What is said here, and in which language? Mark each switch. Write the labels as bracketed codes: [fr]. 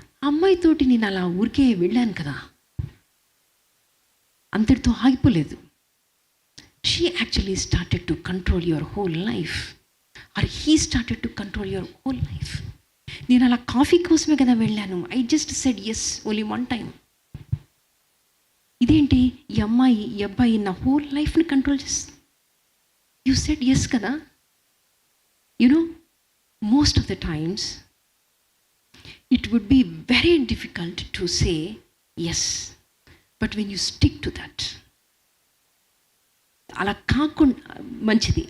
[te] అమ్మాయితోటి నేను అలా ఊరికే వెళ్ళాను కదా, అంతటితో ఆగిపోలేదు. [en] She actually started to control your whole life, or he started to control your whole life. [te] నేను అలా కాఫీ కోసమే కదా వెళ్ళాను. [en] I just said yes only one time. [te] ఇదేంటి ఈ అబ్బాయి నా హోల్ లైఫ్ని కంట్రోల్ చేస్తుంది. [en] you said yes [te] కదా. [en] most of the times it would be very difficult to say yes, but when you stick to that, [te] అలా మంచిది.